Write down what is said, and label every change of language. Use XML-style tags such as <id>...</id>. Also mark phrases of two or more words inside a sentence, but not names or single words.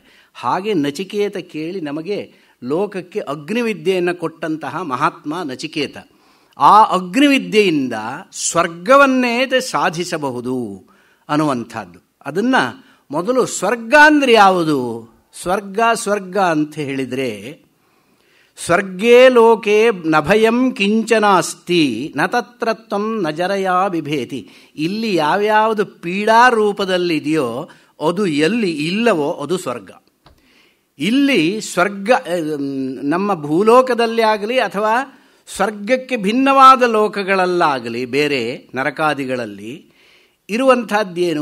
<kn>ಹಾಗೆ ನಚಿಕೇತ ಕೇಳಿ ನಮಗೆ ಲೋಕಕ್ಕೆ ಅಗ್ನಿವಿದ್ಯೆಯನ್ನು ಕೊಟ್ಟಂತಹ ಮಹಾತ್ಮ ನಚಿಕೇತ. ಆ ಅಗ್ನಿವಿದ್ಯೆಯಿಂದ ಸ್ವರ್ಗವನ್ನೇ ಸಾಧಿಸಬಹುದು ಅನ್ನುವಂಥದ್ದು. ಅದನ್ನು ಮೊದಲು ಸ್ವರ್ಗ ಅಂದರೆ ಯಾವುದು? ಸ್ವರ್ಗ ಅಂತ ಹೇಳಿದರೆ,</kn> <sa>ಸ್ವರ್ಗೇ ಲೋಕೆ ನಭಯಂ ಕಿಂಚನಾಸ್ತಿ ನ ತತ್ರ ತ್ವಂ ನ ಜರಯಾ ಬಿಭೇತಿ.</sa> <kn>ಇಲ್ಲಿ ಯಾವ್ಯಾವುದು ಪೀಡಾ ರೂಪದಲ್ಲಿದೆಯೋ ಅದು ಎಲ್ಲಿ ಇಲ್ಲವೋ ಅದು ಸ್ವರ್ಗ. ಇಲ್ಲಿ ಸ್ವರ್ಗ ನಮ್ಮ ಭೂಲೋಕದಲ್ಲಿ ಆಗಲಿ ಅಥವಾ ಸ್ವರ್ಗಕ್ಕೆ ಭಿನ್ನವಾದ ಲೋಕಗಳಲ್ಲಾಗಲಿ, ಬೇರೆ ನರಕಾದಿಗಳಲ್ಲಿ ಇರುವಂಥದ್ದೇನು?</kn>